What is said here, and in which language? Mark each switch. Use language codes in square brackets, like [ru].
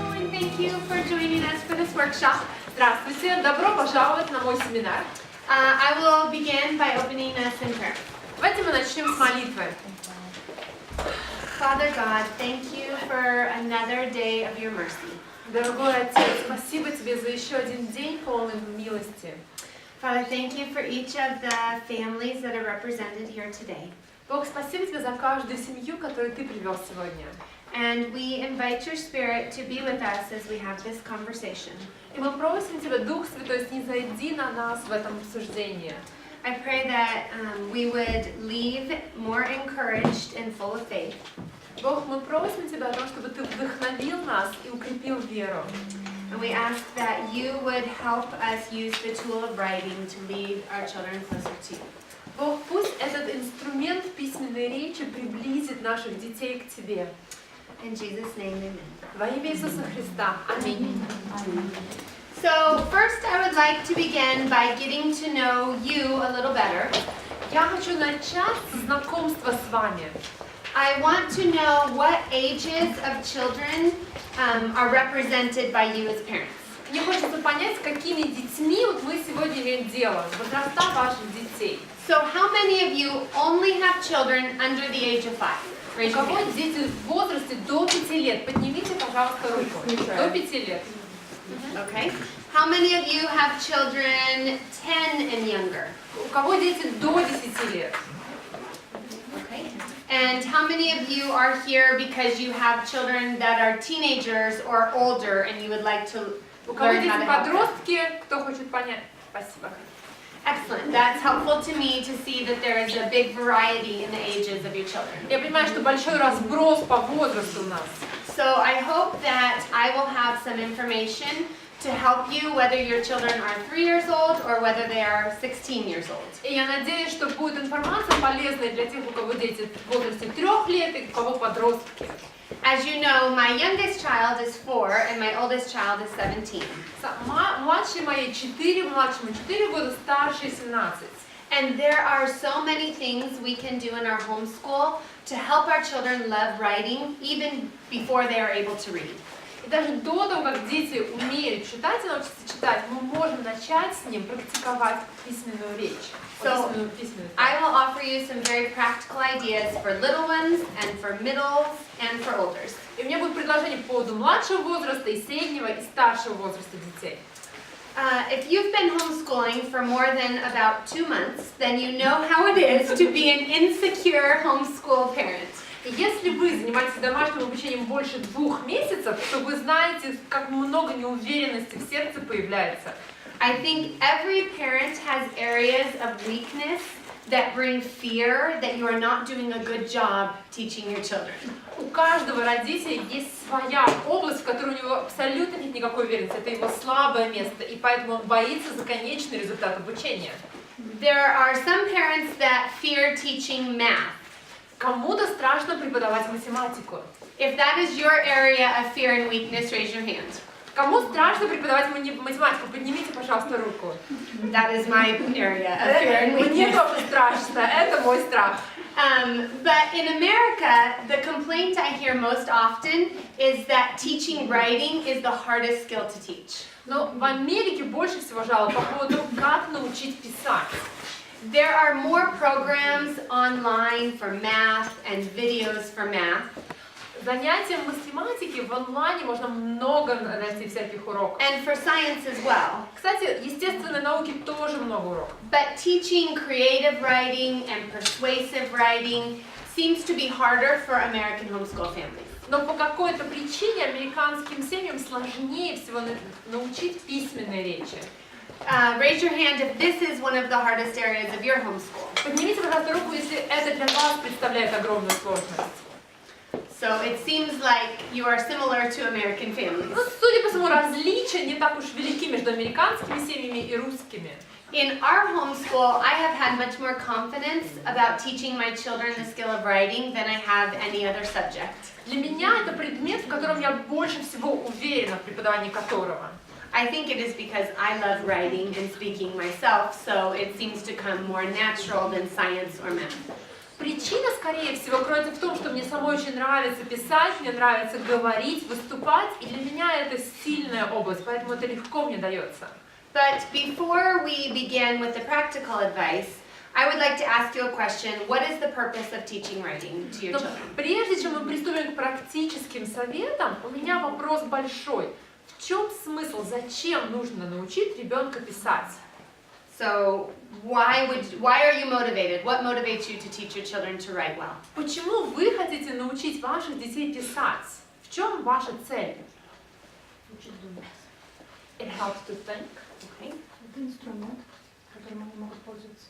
[en] Thank you for joining us for this workshop. [ru] Здравствуйте, добро пожаловать на мой семинар. [en] I will begin by opening us in prayer. [ru] Давайте мы начнем с молитвы. [en] Father God, thank you for another day of your mercy. [ru] Дорогой Отец, спасибо Тебе за еще один день полный милости. [en] Father, thank you for each of the families that are represented here today. [ru] Бог, спасибо Тебе за каждую семью, которую Ты привел сегодня. [en] And we invite your Spirit to be with us as we have this conversation. [ru] И мы просим Тебя, Дух Святой, снизойди на нас в этом обсуждении. [en] I pray that we would leave more encouraged and full of faith. [ru] Бог, мы просим Тебя о том, чтобы Ты вдохновил нас и укрепил веру. [en] And we ask that you would help us use the tool of writing to lead our children closer to you. [ru] Бог, пусть этот инструмент письменной речи приблизит наших детей к Тебе. [en] In Jesus' name, amen. [ru] Во имя Иисуса Христа. Аминь. [en] So first I would like to begin by getting to know you a little better. [ru] Я хочу начать с знакомства с вами. [en] I want to know what ages of children are represented by you as parents. [ru] Мне хочется понять, с какими детьми вот мы сегодня имеем дело, возраста ваших детей. [en] So how many of you only have children under the age of 5? [ru] У [en] Raise your [ru] кого [en] hand. [ru] дети в возрасте до 5 лет? Поднимите, пожалуйста, руку. До 5 лет. [en] Okay. How many of you have children 10 and younger? [ru] У кого дети до 10 лет? [en] Okay. And how many of you are here because you have children that are teenagers or older and you would like to [ru] У кого [en] learn how [ru] дети [en] to help them? [ru] подростки? Кто хочет понять? Спасибо. [en] Excellent. That's helpful to me to see that there is a big variety in the ages of your children. [ru] Я понимаю, что большой разброс по возрасту у нас. [en] So I hope that I will have some information to help you whether your children are 3 years old or whether they are 16 years old. [ru] И я надеюсь, что будет информация полезная для тех, у кого дети в возрасте 3 лет и у кого подростки. [en] As you know, my youngest child is 4 and my oldest child is 17. [ru] Младшей моей 4, младшему 4 года, старшей 17. [en] And there are so many things we can do in our homeschool to help our children love writing even before they are able to read. [ru] И даже до того, как дети умеют читать и научатся читать, мы можем начать с ним практиковать письменную речь. [en] So, I will offer you some very practical ideas for little ones and for middles and for olders. [ru] И у меня будет предложение по поводу младшего возраста и среднего и старшего возраста детей. [en] If you've been homeschooling for more than about 2 months, then you know how it is to be an insecure homeschool parent. [ru] И если вы занимаетесь домашним обучением больше 2 месяцев, то вы знаете, как много неуверенности в сердце появляется. [en] I think every parent has areas of weakness that bring fear that you are not doing a good job teaching your children. [ru] У каждого родителя есть своя область, в которой у него абсолютно нет никакой уверенности. Это его слабое место, и поэтому он боится за конечный результат обучения. [en] There are some parents that fear teaching math. [ru] Кому-то страшно преподавать математику. [en] If that is your area of fear and weakness, raise your hand. [ru] Кому страшно преподавать математику? Поднимите, пожалуйста, руку. [en] That is my area of fear and [ru] Мне [en] weakness. [ru] тоже страшно, это мой страх. [en] But in America, the complaint I hear most often is that teaching writing is the hardest skill to teach. [ru] Но в Америке больше всего жалоб по поводу, как научить писать. [en] There are more programs online for math and videos for math. [ru] Занятия математики в онлайне можно много найти всяких уроков. [en] And for science as well. [ru] Кстати, естественной науки тоже много уроков. [en] But teaching creative writing and persuasive writing seems to be harder for American homeschool families. [ru] Но по какой-то причине американским семьям сложнее всего научить письменной речи. [en] Raise your hand if this is one of the hardest areas of your homeschool. [ru] Поднимите, пожалуйста, руку, если это для вас представляет огромную сложность. [en] So it seems like you are similar to American families. [ru] Ну, судя по всему, различия не так уж велики между американскими семьями и русскими. [en] In our homeschool, I have had much more confidence about teaching my children the skill of writing than I have any other subject. [ru] Для меня это предмет, в котором я больше всего уверена, в преподавании которого. [en] I think it is because I love writing and speaking myself, so it seems to come more natural than science or math. [ru] Причина, скорее всего, кроется в том, что мне самой очень нравится писать, мне нравится говорить, выступать, и для меня это сильная область, поэтому это легко мне дается. [en] But before we begin with the practical advice, I would like to ask you a question. What is the purpose of teaching writing to your [ru] Но [en] children? [ru] прежде чем мы приступим к практическим советам, у меня вопрос большой. В чем смысл, зачем нужно научить ребенка писать? [en] So why are you motivated? What motivates you to teach your children to write well? [ru] Почему вы хотите научить ваших детей писать? В чем ваша цель? [en] It helps to think. Okay. [ru] Это инструмент, которым они могут пользоваться.